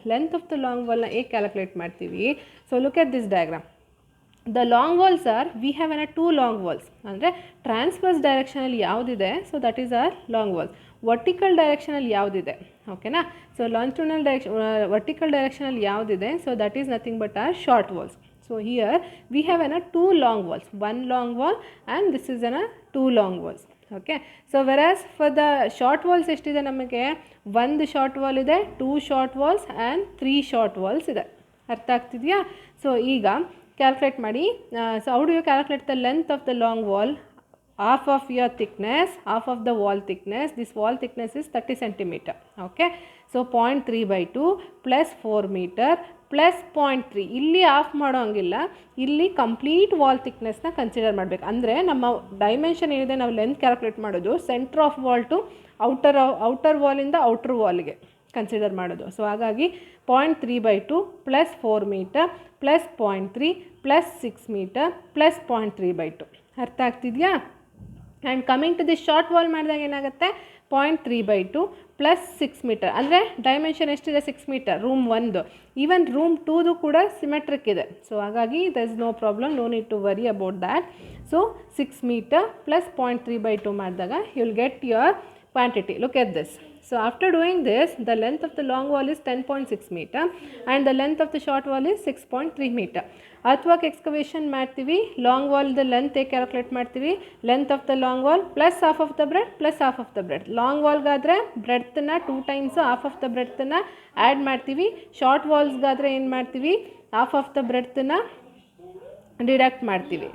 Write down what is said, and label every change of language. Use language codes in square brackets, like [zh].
[en] length of the long ವಾಲ್ನ [kn] ಹೇಗೆ calculate ಮಾಡ್ತೀವಿ? [en] So look at this diagram. The long walls are, we have 2 long walls. [kn] ಅಂದರೆ transverse ಡೈರೆಕ್ಷನಲ್ಲಿ ಯಾವುದಿದೆ, [en] So that is our long walls. [kn] Vertical ಡೈರೆಕ್ಷನಲ್ಲಿ ಯಾವುದಿದೆ, ಓಕೆನಾ, so ಲಾಂಜಿಟ್ಯೂಡನಲ್ vertical ಡೈರೆಕ್ಷನಲ್ಲಿ ಯಾವುದಿದೆ, [en] So that is nothing but our short walls. So here we have 2 long walls, 1 long wall and this is 2 long walls. Okay, so whereas for the short walls [kn] ಎಷ್ಟಿದೆ ನಮಗೆ, 1 short wall ಇದೆ, 2 short walls and 3 short walls ಇದೆ. ಅರ್ಥ ಆಗ್ತಿದೆಯಾ? So ಈಗ calculate ಮಾಡಿ. [en] So how do you calculate the length of the long wall? half of your thickness, half of the wall thickness, this wall thickness is 30 centimeter. Okay, so 0.3/2 plus 4 meter plus 0.3. [kn] ಇಲ್ಲಿ of ಮಾಡೋ ಹಂಗಿಲ್ಲ, ಇಲ್ಲಿ complete wall ಥಿಕ್ನೆಸ್ನ consider ಮಾಡಬೇಕು. ಅಂದರೆ ನಮ್ಮ dimension ಏನಿದೆ, ನಾವು length calculate ಮಾಡೋದು centre of wall to outer ವಾಲಿಂದ outer ವಾಲ್ಗೆ consider ಮಾಡೋದು. ಸೊ ಹಾಗಾಗಿ 0.3/2 plus 4 metre plus 0.3 plus 6 metre plus 0.3/2. ಅರ್ಥ ಆಗ್ತಿದೆಯಾ? [en] and coming to the short wall [kn] ಮಾಡಿದಾಗ ಏನಾಗುತ್ತೆ, [en] 0.3/2 plus 6 meter. [kn] ಅಂದರೆ ಡೈಮೆನ್ಷನ್ ಎಷ್ಟಿದೆ, 6 ಮೀಟರ್ ರೂಮ್ 1. ಈವನ್ ರೂಮ್ 2 ಕೂಡ ಸಿಮೆಟ್ರಿಕ್ ಇದೆ. [en] So ಹಾಗಾಗಿ there is no problem, no need to worry about that. So 6 meter plus 0.3/2 ಮಾಡಿದಾಗ you will get your quantity. Look at this. So after doing this, the length of the long wall is 10.6 meter and the length of the short wall is 6.3 meter. Earthwork excavation ಮಾಡ್ತೀವಿ, long ವಾಲ್ದ length calculate ಮಾಡ್ತೀವಿ, length of the long wall plus half of the breadth plus half of the breadth. [kn] Long ವಾಲ್ಗಾದರೆ ಬ್ರೆಡ್ತನ್ನ 2 times half of the ಬ್ರೆಡ್ತನ್ನ add ಮಾಡ್ತೀವಿ. Short ವಾಲ್ಸ್ಗಾದರೆ ಏನು ಮಾಡ್ತೀವಿ, half of the ಬ್ರೆಡ್ತನ್ನ deduct ಮಾಡ್ತೀವಿ.